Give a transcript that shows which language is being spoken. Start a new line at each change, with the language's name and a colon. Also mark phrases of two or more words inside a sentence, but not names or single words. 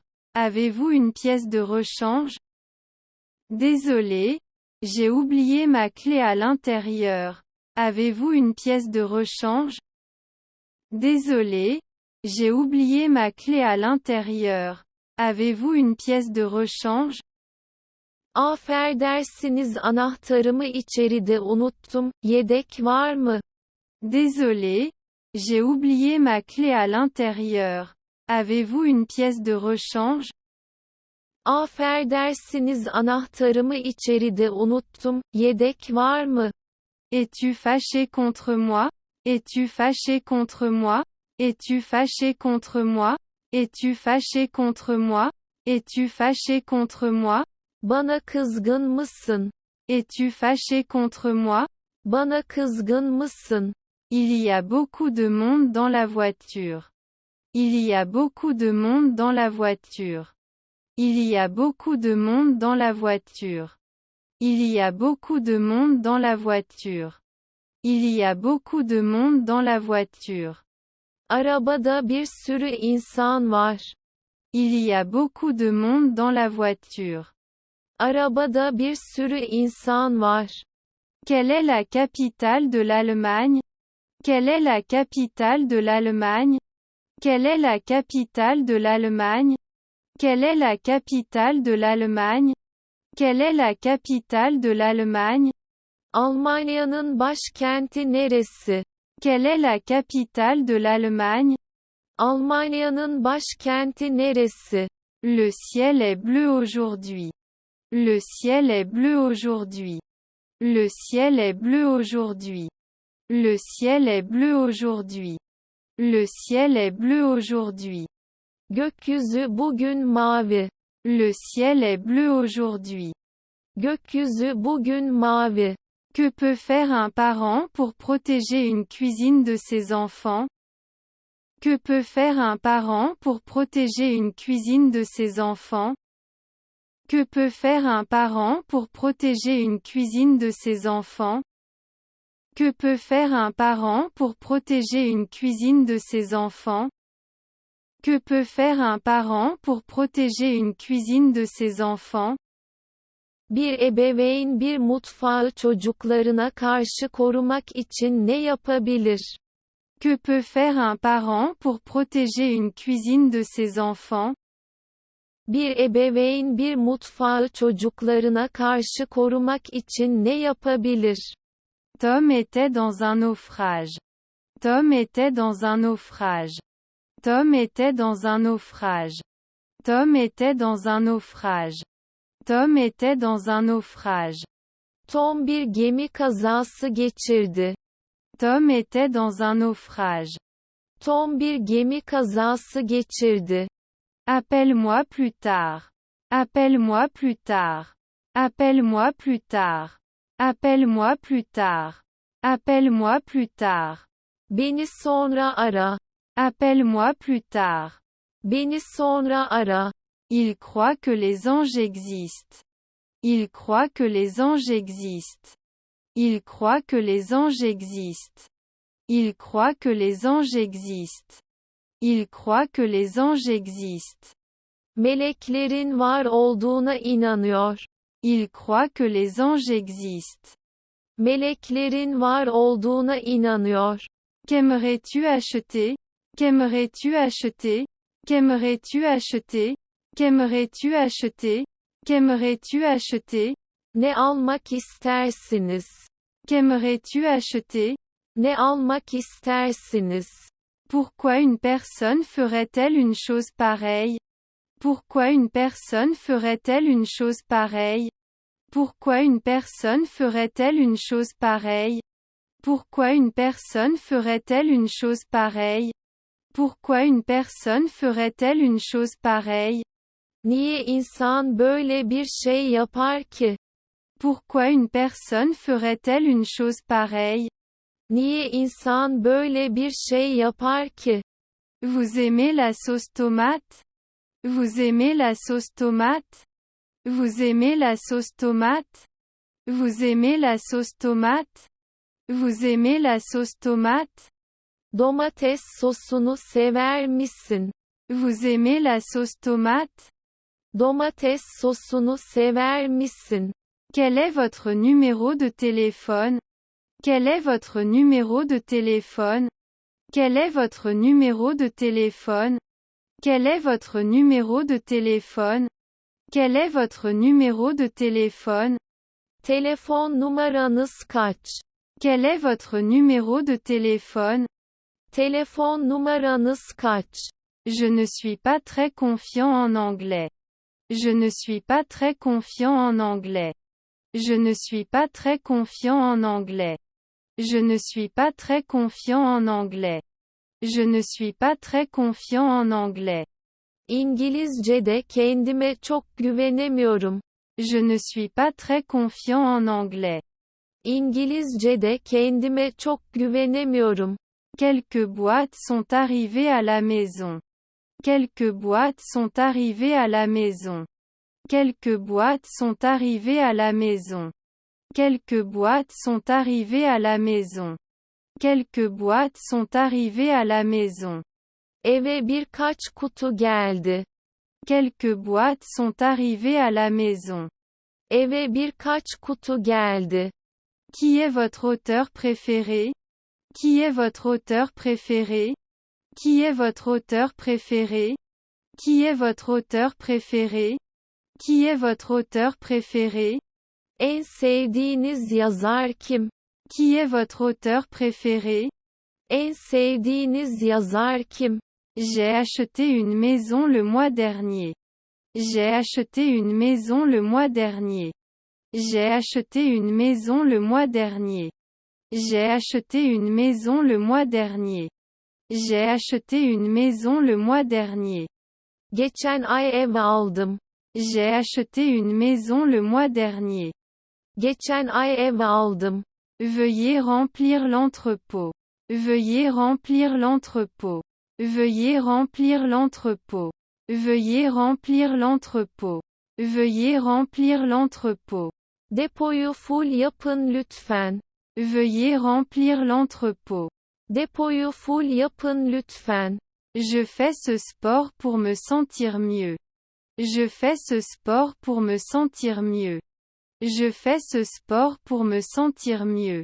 French: Avez-vous une pièce de rechange? Désolé, j'ai oublié ma clé à l'intérieur. Avez-vous une pièce de rechange? Désolé, j'ai oublié ma clé à l'intérieur. Avez-vous une pièce de rechange?
Turkish: Affedersiniz, anahtarımı içeride unuttum. Yedek var mı?
French: Désolé, j'ai oublié ma clé à l'intérieur. Avez-vous une pièce de rechange?
Turkish: Affedersiniz, anahtarımı içeride unuttum. Yedek var mı?
French: Es-tu fâché contre moi? Es-tu fâché contre moi? Es-tu fâché contre moi? Es-tu fâché contre moi? Es-tu fâché contre moi?
Turkish: Bana kızgın mısın?
French: Es-tu fâché contre moi?
Turkish: Bana kızgın mısın?
French: Il y a beaucoup de monde dans la voiture. Il y a beaucoup de monde dans la voiture. Il y a beaucoup de monde dans la voiture. Il y a beaucoup de monde dans la voiture. Il y a beaucoup de monde dans la voiture.
Turkish: Arabada bir sürü insan var.
French: Il y a beaucoup de monde dans la voiture.
Turkish: Arabada bir sürü insan var.
French: Quelle est la capitale de l'Allemagne? Quelle est la capitale de l'Allemagne? Quelle est la capitale de l'Allemagne? Quelle est la capitale de l'Allemagne? Quelle est la capitale de l'Allemagne?
Turkish: Almanya'nın başkenti neresi?
French: Quelle est la capitale de l'Allemagne?
Turkish: Almanya'nın başkenti neresi?
French: Le ciel est bleu aujourd'hui. Le ciel est bleu aujourd'hui. Le ciel est bleu aujourd'hui. Le ciel est bleu aujourd'hui. Le ciel est bleu aujourd'hui.
Turkish: Gökyüzü bugün mavi.
French: Le ciel est bleu aujourd'hui.
Turkish: Gökyüzü bugün mavi.
French: Que peut faire un parent pour protéger une cuisine de ses enfants? Que peut faire un parent pour protéger une cuisine de ses enfants? Que peut faire un parent pour protéger une cuisine de ses enfants? Que peut faire un parent pour protéger une cuisine de ses enfants? Que peut faire un parent pour protéger une cuisine de ses enfants?
Turkish: Bir ebeveyn bir mutfağı çocuklarına karşı korumak için ne yapabilir?
French: Que peut faire un parent pour protéger une cuisine de ses enfants?
Turkish: Bir ebeveyn bir mutfağı çocuklarına karşı korumak için ne yapabilir?
French: Tom était dans un naufrage. Tom était dans un naufrage. Tom était dans un naufrage. Tom était dans un naufrage. Tom était dans un naufrage.
Turkish: Tom bir gemi kazası geçirdi.
French: Tom était dans un naufrage.
Turkish: Tom bir gemi kazası geçirdi.
French: Appelle-moi plus tard. Appelle-moi plus tard. Appelle-moi plus tard. Appelle-moi plus tard. Appelle-moi plus tard.
Turkish: Beni sonra ara.
French: Appelle-moi plus tard.
Turkish: Beni sonra ara.
French: Il croit que les anges existent. Il croit que les anges existent. Il croit que les anges existent. Il croit que les anges existent. Il croit que les anges existent.
Turkish: Meleklerin var olduğuna inanıyor.
French: Il croit que les anges existent.
Turkish: Meleklerin var olduğuna inanıyor.
French: Qu'aimerais-tu acheter? Qu'aimerais-tu acheter? Qu'aimerais-tu acheter? Qu'aimerais-tu acheter? Qu'aimerais-tu acheter?
Turkish: Ne almak istersiniz?
French: Qu'aimerais-tu acheter?
Turkish: Ne almak istersiniz?
French: Pourquoi une personne ferait-elle une chose pareille? Pourquoi une personne ferait-elle une chose pareille? Pourquoi une personne ferait-elle une chose pareille? Pourquoi une personne ferait-elle une chose pareille? Pourquoi une personne ferait-elle une chose pareille?
Turkish: Niye insan böyle bir şey yapar ki?
French: Pourquoi une personne ferait-elle une chose pareille?
Turkish: Niye insan böyle bir şey yapar ki?
French: Vous aimez la sauce tomate? Vous aimez la sauce tomate? Vous aimez la sauce tomate? Vous aimez la sauce tomate? Vous aimez la sauce tomate?
Turkish: Domates sosunu sever misin?
French: Vous aimez la sauce tomate?
Turkish: Domates sosunu sever misin?
French: Quel est votre numéro de téléphone? Quel est votre numéro de téléphone? Quel est votre numéro de téléphone? Quel est votre numéro de téléphone? Quel est votre numéro de téléphone?
Turkish: Telefon numaranız kaç?
French: Quel est votre numéro de téléphone?
Turkish: Telefon numaranız kaç?
French: Je ne suis pas très confiant en anglais. Je ne suis pas très confiant en anglais. Je ne suis pas très confiant en anglais. Je ne suis pas très confiant en anglais. Je ne suis pas très confiant en anglais.
Turkish: İngilizce'de kendime çok güvenemiyorum.
French: Je ne suis pas très confiant en anglais.
Turkish: İngilizce'de kendime çok güvenemiyorum.
French: Quelques boîtes sont arrivées à la maison. Quelques boîtes sont arrivées à la maison. Quelques boîtes sont arrivées à la maison. Quelques boîtes sont arrivées à la maison. Quelques boîtes sont arrivées à la maison.
Turkish: Eve birkaç kutu geldi.
French: Quelques boîtes sont arrivées à la maison.
Turkish: Eve birkaç kutu geldi.
French: Qui est votre auteur préféré? Qui est votre auteur préféré? Qui est votre auteur préféré? Qui est votre auteur préféré? Qui est votre auteur préféré?
Turkish: En sevdiğiniz yazar kim?
French: Qui est votre auteur préféré?
Turkish: En sevdiğiniz yazar kim?
French: J'ai acheté une maison le mois dernier. J'ai acheté une maison le mois dernier. J'ai acheté une maison le mois dernier. J'ai acheté une maison le mois dernier. J'ai acheté une maison le mois dernier.
Turkish: Geçen ay ev aldım.
French: J'ai acheté une maison le mois dernier.
Turkish: Geçen ay ev aldım.
French: Veuillez remplir l'entrepôt. Veuillez remplir l'entrepôt. Veuillez remplir l'entrepôt. Veuillez remplir l'entrepôt. Veuillez remplir l'entrepôt.
Turkish: Depoyu full yapın lütfen.
French: Veuillez remplir l'entrepôt.
Turkish: Depoyu full yapın lütfen.
French: Je fais ce sport pour me sentir mieux. Je fais ce sport pour me sentir mieux. Je fais ce sport pour me sentir mieux.